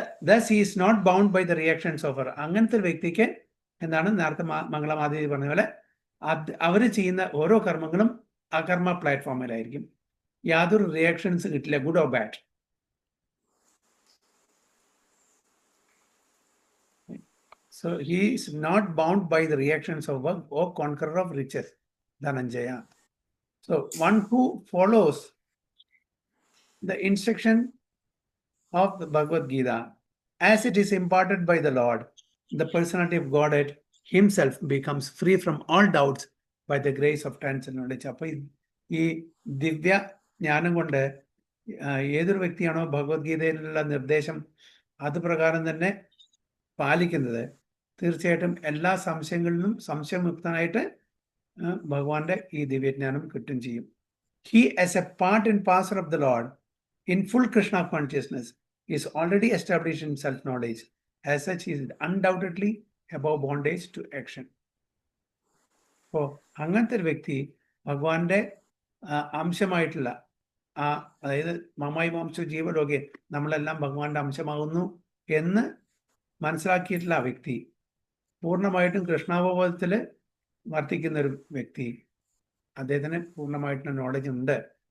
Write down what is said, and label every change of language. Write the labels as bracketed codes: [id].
[en] Thus is not bound by the reactions of our. [ml] അങ്ങനത്തെ ഒരു വ്യക്തിക്ക് എന്താണ് നേരത്തെ മംഗളമാദേവി പറഞ്ഞ പോലെ അവർ ചെയ്യുന്ന ഓരോ കർമ്മങ്ങളും അകർമ്മ പ്ലാറ്റ്ഫോമിലായിരിക്കും. യാതൊരു റിയാക്ഷൻസ് കിട്ടില്ല, [en] Good or bad. So he is not bound by the reactions of work or conqueror of riches, Dhananjaya. So one who follows the instruction of the Bhagavad Gita as it is imparted by the Lord, the personality of Godhead himself becomes free from all doubts by the grace of transcendental knowledge. [ml] അപ്പോൾ ഈ ദിവ്യ ജ്ഞാനം കൊണ്ട് ഏതൊരു വ്യക്തിയാണോ ഭഗവത്ഗീതയിലുള്ള നിർദ്ദേശം അത് പ്രകാരം തന്നെ പാലിക്കുന്നത്, തീർച്ചയായിട്ടും എല്ലാ സംശയങ്ങളിലും സംശയമുക്തനായിട്ട് ഭഗവാന്റെ ഈ ദിവ്യജ്ഞാനം കിട്ടും ചെയ്യും. [en] He as a part and parcel of the Lord in full Krishna consciousness is already established in self-knowledge. As such, he is undoubtedly above bondage to action. [ml] അപ്പോൾ അങ്ങനത്തെ ഒരു വ്യക്തി ഭഗവാന്റെ അംശമായിട്ടുള്ള അതായത് മമായി മാംസ ജീവലോകെ നമ്മളെല്ലാം ഭഗവാന്റെ അംശമാകുന്നു എന്ന് മനസ്സിലാക്കിയിട്ടുള്ള ആ വ്യക്തി, പൂർണ്ണമായിട്ടും കൃഷ്ണാവബോധത്തിൽ വർത്തിക്കുന്ന ഒരു വ്യക്തി, അദ്ദേഹത്തിന് പൂർണ്ണമായിട്ടുള്ള നോളജ് ഉണ്ട്.